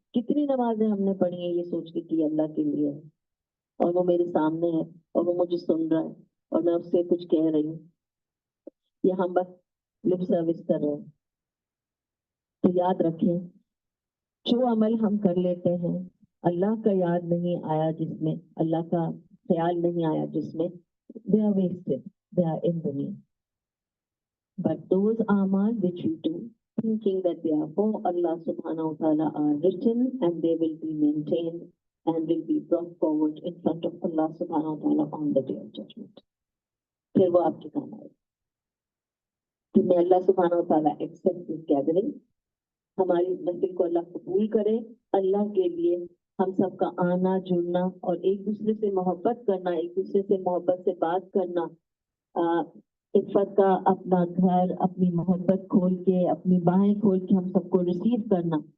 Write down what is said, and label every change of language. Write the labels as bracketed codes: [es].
[ur] کتنی نمازیں ہم نے پڑھی ہیں یہ سوچ کے کہ اللہ کے لیے ہے, اور وہ میرے سامنے ہے, اور وہ مجھے سن رہا ہے, اور میں اس سے کچھ کہہ رہی ہوں, یا ہم بس لپ سروس کر رہے ہیں. تو یاد رکھیں, جو عمل ہم کر لیتے ہیں اللہ کا یاد نہیں آیا جس میں, اللہ کا خیال نہیں آیا جس میں, [en] they are wasted, they are in dunya. But those amal which we do thinking that they are for Allah subhanahu wa ta'ala are written, and they will be maintained and will be brought forward in front of Allah subhanahu wa ta'ala on the day of judgment. [ur] پھر وہ آپ کے کام آئے. تو میں اللہ سبحانہ و تعالیٰ [en] Accept this gathering. [ur] ہماری اس محفل کو اللہ قبول کرے. اللہ کے لیے ہم سب کا آنا جڑنا اور ایک دوسرے سے محبت کرنا, ایک دوسرے سے محبت سے بات کرنا, عفت کا اپنا گھر, اپنی محبت کھول کے, اپنی باہیں کھول کے ہم سب کو ریسیو کرنا.